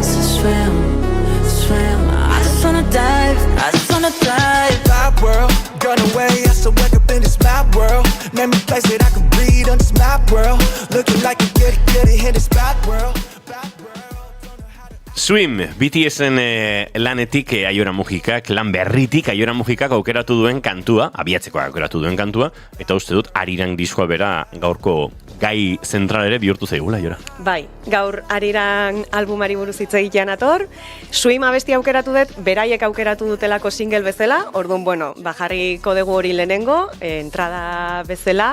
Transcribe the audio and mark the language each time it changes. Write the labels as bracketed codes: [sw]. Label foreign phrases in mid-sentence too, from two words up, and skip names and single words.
[en] Swim, swim, I just wanna dive, Bad world, gone away, I still wake up in this mad world. Name a place that I can breathe on this map world. Looking like a get it in this bad world. Swim, [eu] BTS-en lanetik Aiora Mujikak, lan berritik Aiora Mujikak aukeratu duen kantua, abiatzeko aukeratu duen kantua, eta uste dut Arirang diskoa bera gaurko gai zentral ere bihurtu zaigula, Aiora. Bai, gaur Arirang albumari buruz hitz egitean ator. Swim abesti aukeratu dut, beraiek aukeratu dutelako single bezala, orduan, jarriko dugu hori lehenengo, entrada bezala.